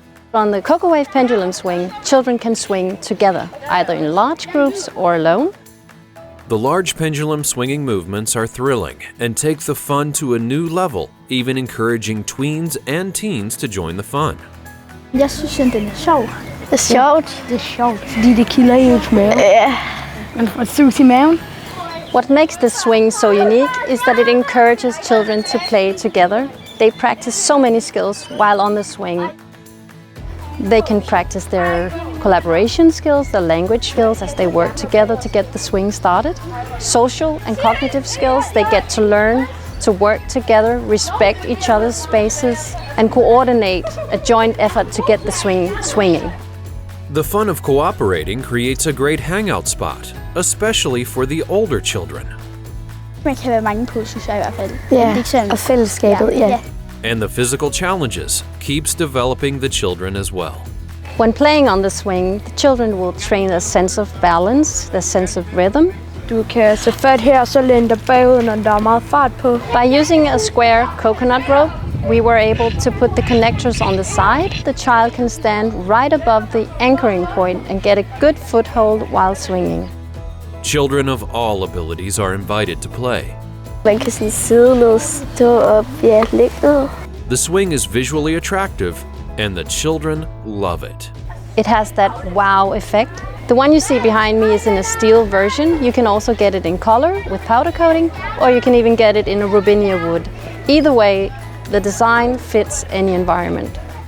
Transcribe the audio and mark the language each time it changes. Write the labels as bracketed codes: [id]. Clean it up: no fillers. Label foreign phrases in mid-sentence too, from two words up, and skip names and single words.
[en] On the Cocowave pendulum swing, children can swing together, either in large groups or alone. The large pendulum swinging movements are thrilling and take the fun to a new level, even encouraging tweens and teens to join the fun. [da] Jeg synes, den er sjov. Det er sjovt. Det er sjovt, fordi det kilder ens mave. Man får sus i maven. [en] What makes this swing so unique is that it encourages children to play together. They practice so many skills while on the swing. They can practice their collaboration skills, their language skills as they work together to get the swing started. Social and cognitive skills, they get to learn to work together, respect each other's spaces, and coordinate a joint effort to get the swing swinging. The fun of cooperating creates a great hangout spot, especially for the older children. [da] Man kan være mange på, synes jeg i hvert fald. Ja, og fællesskabet, ja. [en] And the physical challenges keeps developing the children as well. When playing on the swing, the children will train their sense of balance, their sense of rhythm. [da] Du kan så fat her, og så læne dig bagud, når der er meget fart på. [en] By using a square coconut rope, we were able to put the connectors on the side. The child can stand right above the anchoring point and get a good foothold while swinging. Children of all abilities are invited to play. [da] Man kan sådan sidde ned, stå op, ja, ligge ned. [en] The swing is visually attractive, and the children love it. It has that wow effect. The one you see behind me is in a steel version. You can also get it in color with powder coating, or you can even get it in a robinia wood. Either way, the design fits any environment.